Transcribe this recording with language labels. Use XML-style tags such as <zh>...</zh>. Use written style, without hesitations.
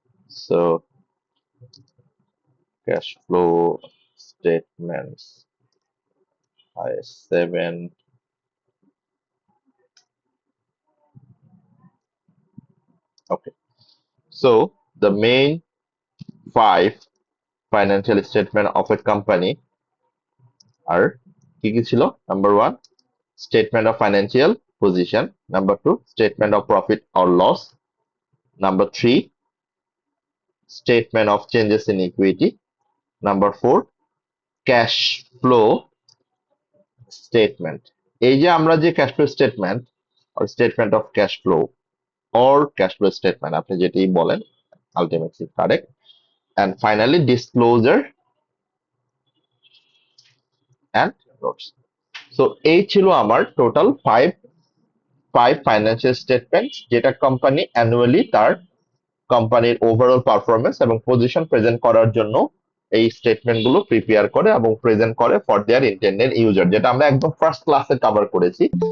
<en>So cash flow statements IS 7। Okay, so the main 5 financial statement of a company</en> <bn>আর কি কি ছিল?</bn> <en>Number 1, statement of financial position. Number 2, statement of profit or loss. Number 3, statement of changes in equity. Number 4, cash flow statement.</en> <bn>এই যে আমরা যে</bn> <en>cash flow statement or statement of cash flow or cash flow statement,</en> <bn>আপনি যেটাই বলেন,</bn> <en>ultimately correct. And finally disclosure and notes.</en> <bn>So এই ছিল আমার টোটাল ফাইভ ফাইন্যান্সিয়াল স্টেটমেন্ট, যেটা কোম্পানি অ্যানুয়ালি তার কোম্পানির ওভারঅল পারফরমেন্স এবং পজিশন প্রেজেন্ট করার জন্য এই স্টেটমেন্ট গুলো প্রিপেয়ার করে এবং প্রেজেন্ট করে</bn> <en>for their intended user,</en> <bn>যেটা আমরা একদম ফার্স্ট ক্লাসে কভার করেছি।</bn>